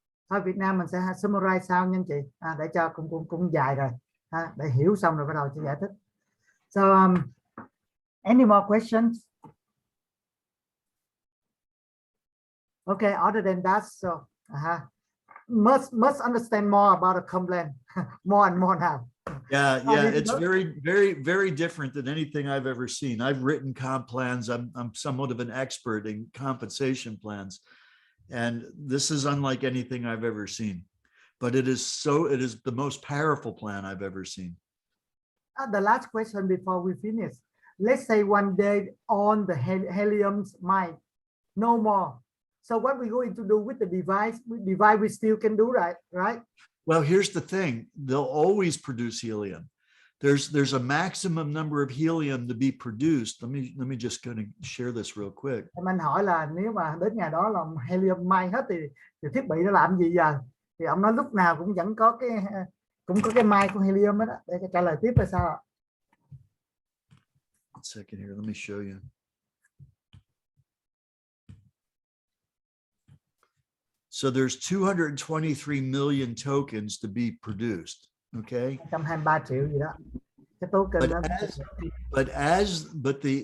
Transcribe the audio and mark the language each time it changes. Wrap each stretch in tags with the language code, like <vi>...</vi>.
<vi>Thôi Việt Nam mình sẽ summarize sau nha anh chị, để cho cũng dài rồi, để hiểu xong rồi bắt đầu sẽ giải thích.</vi> <en>So any more questions? Okay, other than that, so Must understand more about the complaint more and more now. Yeah, it's very different than anything I've ever seen. I've written comp plans. I'm somewhat of an expert in compensation plans, and this is unlike anything I've ever seen. But it is the most powerful plan I've ever seen. The last question before we finish. Let's say one day on the helium's mine, no more. So what we're going to do with the device? We still can do right? Well, here's the thing. They'll always produce helium. There's a maximum number of helium to be produced. Let me just kind of share this real quick.</en> <vi>Anh hỏi là nếu mà đến ngày đó là helium mine hết thì thiết bị nó làm gì giờ? Thì ông nói lúc nào cũng vẫn có cái mine của helium đó. Để trả lời tiếp là sao ạ?</vi> <en>One second here. Let me show you. So there's 223 million tokens to be produced. Okay.</en> <vi>123 triệu gì đó. Cái token đó.</vi>